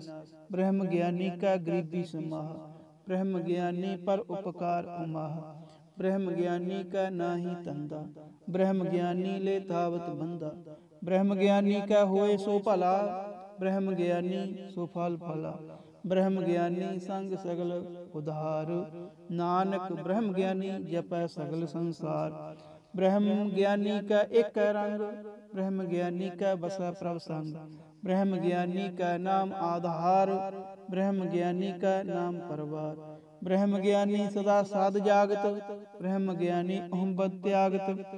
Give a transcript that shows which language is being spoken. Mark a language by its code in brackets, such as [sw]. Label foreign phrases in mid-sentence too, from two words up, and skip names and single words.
[pa] ਬ੍ਰਹਮ ਗਿਆਨੀ ਕਾ ਗਰੀਬੀ ਸਮਾਹ, ਬ੍ਰਹਮ ਗਿਆਨੀ ਪਰ ਉਪਕਾਰ ਉਮਾਹ। ਬ੍ਰਹਮ ਗਿਆਨੀ ਕਾ ਨਾਹੀ ਤੰਦਾ, ਬ੍ਰਹਮ ਗਿਆਨੀ ਲੇ ਧਾਵਤ ਬੰਦਾ। ਬ੍ਰਹਮ ਗਿਆਨੀ ਕਾ ਹੋਏ ਸੋ ਭਲਾ, ਬ੍ਰਹਮ ਗਿਆਨੀ ਸੋ ਫਲ ਫਲਾ। ਬ੍ਰਹਮ ਗਿਆਨੀ ਸੰਗ ਸਗਲ ਉਧਾਰ, ਨਾਨਕ ਬ੍ਰਹਮ ਗਿਆਨੀ ਜਪੈ ਸਗਲ ਸੰਸਾਰ। ਬ੍ਰਹਮ ਗਿਆਨੀ ਕਾ ਏਕ ਰੰਗ, ਬ੍ਰਹਮ ਗਿਆਨੀ ਕਾ ਬਸਾ ਪ੍ਰਭ ਸੰਗ। ਬ੍ਰਹਮ ਗਿਆਨੀ ਕਾ ਨਾਮ ਆਧਾਰ, ਬ੍ਰਹਮ ਗਿਆਨੀ ਕਾ ਨਾਮ ਪਰਵਾਰ। ਬ੍ਰਹਮ ਗਿਆਨੀ ਸਦਾ ਸਾਧ ਜਾਗਤ, ਬ੍ਰਹਮ ਗਿਆਨੀ ਅਹੰਬਦ ਤਿਆਗਤ।